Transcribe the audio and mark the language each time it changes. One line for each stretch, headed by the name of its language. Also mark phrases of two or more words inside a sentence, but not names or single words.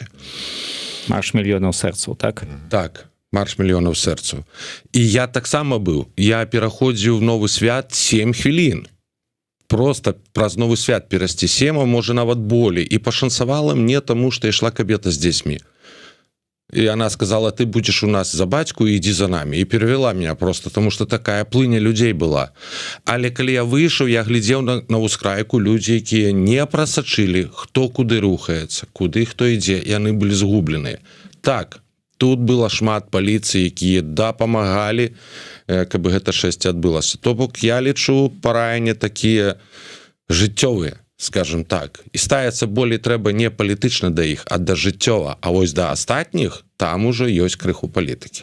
Belarusian: Марш мільёнаў сэрцаў, так? Так, марш мільёнаў сэрцаў. І я таксама быў, я пераходзіў в новы свят 7 хвілін. Просто праз новы свят перайсці 7, а можа нават болей. І пашанцавала мне, таму што ішла кабета з дзецьмі.
Russian: И она сказала, ты будешь у нас за батьку, иди за нами. И перевела меня просто, потому что такая плыня людей была.
Belarusian: Але калі я выйшаў, я глядзеў на ускрайку, людзі, якія не прасачылі, хто куды рухаецца, куды хто ідзе, яны былі згубленыя. Так, тут было шмат паліцыі, якія дапамагалі, каб гэта шэсце адбылася. То бок я лічу параянне такія жыццёвыя, скажем так, і ставіцца болей трэба не палітычна да іх, а да жыццёва, а вось да астатніх там уже ёсць крыху палітыкі.